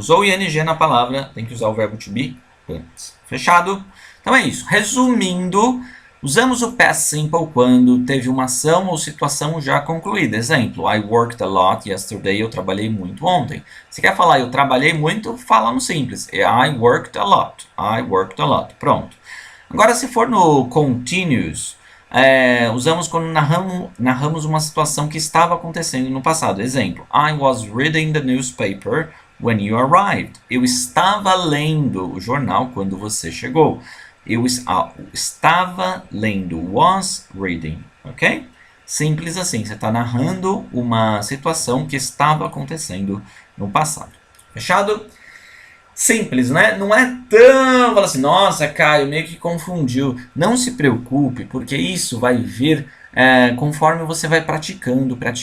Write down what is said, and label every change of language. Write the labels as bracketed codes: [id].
[pt] Usou o ing na palavra, tem que usar o verbo to be antes. Fechado? Então é isso. Resumindo, usamos o past simple quando teve uma ação ou situação já concluída. Exemplo, [en] I worked a lot yesterday. [pt] Eu trabalhei muito ontem. Se quer falar eu trabalhei muito, fala no simples. [en] I worked a lot. [pt] I worked a lot. Pronto. Agora, se for no continuous, usamos quando narramos uma situação que estava acontecendo no passado. Exemplo, [en] I was reading the newspaper when you arrived. [pt] Eu estava lendo o jornal quando você chegou. Eu estava lendo, was reading, ok? Simples assim, você está narrando uma situação que estava acontecendo no passado. Fechado? Simples, né? Não é tão... Fala assim, nossa, Caio, meio que confundiu. Não se preocupe, porque isso vai vir conforme você vai praticando.